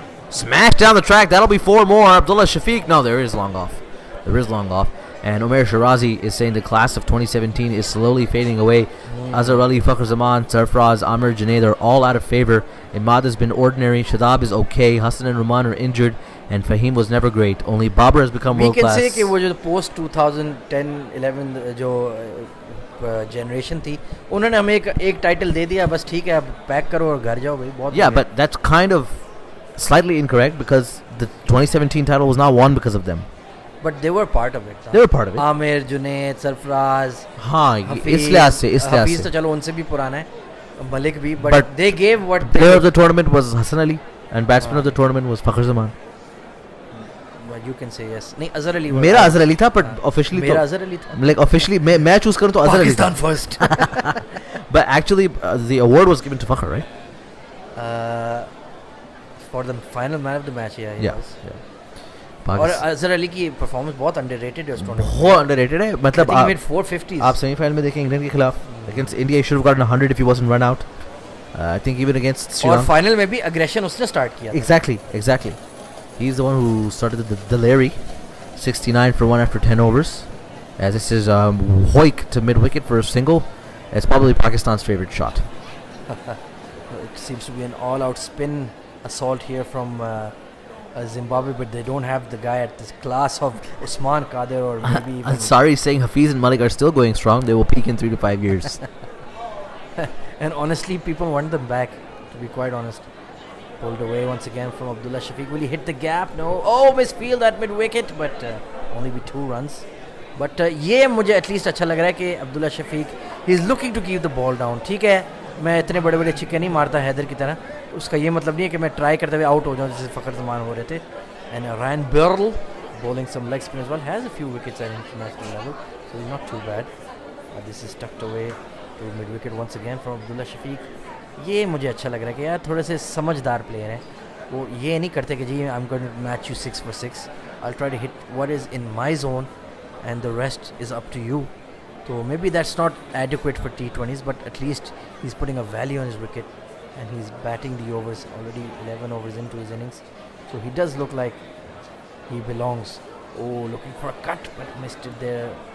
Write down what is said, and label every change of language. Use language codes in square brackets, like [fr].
[en] Smash down the track. That'll be 4 more. Abdullah Shafiq. No, there is long off. There is long off. And Umesh Shirazi is saying the class of 2017 is slowly fading away. Azhar Ali, Fakhr Zaman, Sarfraz, Amir Junaid are all out of favor. Imad has been ordinary. Shadab is okay. Hassan and Rahman are injured. And Fahim was never great. Only Babar has become world class. We can say [hi] कि वो जो post 2010-11 जो generation थी, उन्होंने हमें एक title दे दिया, बस ठीक है, अब पैक करो और घर जाओ भाई. बहुत [en] Yeah, but that's kind of slightly incorrect because the 2017 title was not won because of them. But they were part of it. They were part of it. Amir, Junaid, Sarfraz, [hi] हाँ, Hafiz, इस लिहाज से Hafiz तो चलो उनसे भी पुराना है, Malik भी, [en] but they gave what they player of the tournament was Hassan Ali and batsman of the tournament was Fakhr Zaman. But you can say yes. [hi] नहीं, Azhar Ali. मेरा Azhar Ali था, [en] but officially [hi] मेरा तो Azhar Ali था. [en] like officially [hi] मैं [en] choose [hi] करूँ तो Azhar Ali था. [en] Pakistan first. But actually the award was given to Fakhr, right? For the final man of the match, yeah. Yeah. [hi] और अजहर अली की परफॉर्मेंस बहुत अंडररेटेड है उस टूर्नामेंट में. बहुत अंडररेटेड है. मतलब [en] I think he made 450s. [hi] आप सेमीफाइनल में देखें इंग्लैंड के खिलाफ [en] against India, he should have gotten 100 if he wasn't run out. I think even against Sri [hi] और [en] Lanka. [hi] फाइनल में भी अग्रेशन उसने स्टार्ट किया. [en] Exactly. He's the one who started the Larry. 69 for 1 after 10 overs. As this is Hoik to mid wicket for a single. It's probably Pakistan's favorite shot. It seems to be an all-out spin assault here from Zimbabwe, but they don't have the guy at this class of Usman Qadir or maybe even... Ansari saying Hafiz and Malik are still going strong. They will peak in 3 to 5 years. And honestly, people want them back, to be quite honest. Pulled away once again from Abdullah Shafiq. Will he hit the gap? No. Oh, misfield at mid-wicket, but only with 2 runs. But [hi] ये मुझे [en] at least [hi] अच्छा लग रहा है कि [en] Abdullah Shafique he is looking to keep the ball down. [hi] ठीक है, मैं इतने बड़े बड़े छिक्के नहीं मारता हैदर की तरह, उसका ये मतलब नहीं है कि मैं ट्राई करते हुए आउट हो जाऊँ जैसे फ़खर जमान हो रहे थे. [en] And Ryan Burl bowling some leg spin as well, has a few wickets at international level, so he's not too bad. This is tucked away to mid wicket once again from Abdullah Shafiq. [hi] ये मुझे अच्छा लग रहा है कि यार थोड़े से समझदार प्लेयर हैं, वो ये नहीं करते कि जी [en] I'm going to match you 6 for 6. I'll try to hit what is in my zone and the rest is up to you. So maybe that's not adequate for T20s, but at least he's putting a value on his wicket and he's batting the overs, already 11 overs into his innings. So he does look like he belongs. Oh, looking for a cut, but missed it there.